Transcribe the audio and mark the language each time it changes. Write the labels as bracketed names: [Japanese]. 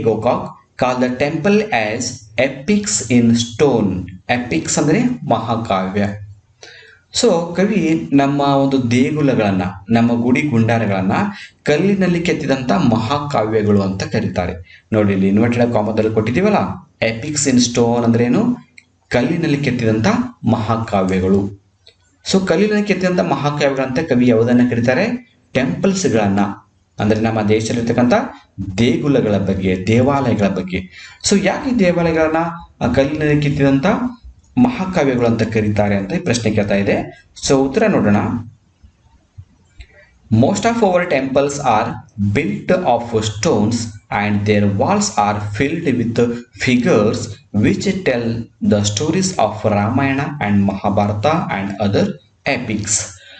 [English] Gokak call the temple as epics in stone? [Kannada] Epics ಅಂದ್ರೆ ಮಹಾಕಾವ್ಯ. So ಕವಿ ನಮ್ಮ ಒಂದು ದೇಗುಲಗಳನ್ನ, ನಮ್ಮ ಗುಡಿ ಗುಂಡಾರಗಳನ್ನ ಕಲ್ಲಿನಲ್ಲಿ ಕೆತ್ತಿದಂತ ಮಹಾಕಾವ್ಯಗಳು ಅಂತ ಕರೀತಾರೆ. ನೋಡಿ ಇಲ್ಲಿ ಇನ್ವರ್ಟೆಡ್ ಕಾಮದಲ್ಲಿ ಕೊಟ್ಟಿದ್ದೀವಲ್ಲ, [English] epics in stone [Kannada] ಅಂದ್ರೆ ಏನು? ಕಲ್ಲಿನಲ್ಲಿ ಕೆತ್ತಿದಂತ ಮಹಾಕಾವ್ಯಗಳು. ಸೊ ಕಲ್ಲಿನಲ್ಲಿ ಕೆತ್ತಿದಂತ ಮಹಾಕಾವ್ಯಗಳಂತ ಕವಿ ಯಾವುದನ್ನ ಕರೀತಾರೆ? ಟೆಂಪಲ್ಸ್ಗಳನ್ನ, ಅಂದ್ರೆ ನಮ್ಮ ದೇಶದಲ್ಲಿರ್ತಕ್ಕಂಥ ದೇಗುಲಗಳ ಬಗ್ಗೆ, ದೇವಾಲಯಗಳ ಬಗ್ಗೆ. ಸೊ ಯಾಕೆ ದೇವಾಲಯಗಳನ್ನ ಕಲ್ಲಿನಲ್ಲಿ ಕೆತ್ತಿದಂತ ಮಹಾಕಾವ್ಯಗಳು ಅಂತ ಕರೀತಾರೆ ಅಂತ ಪ್ರಶ್ನೆ ಕೇಳ್ತಾ ಇದೆ. ಸೊ ಉತ್ತರ ನೋಡೋಣ. [English] Most of our temples are built of stones and their walls are filled with figures which tell the stories of Ramayana and Mahabharata and other epics.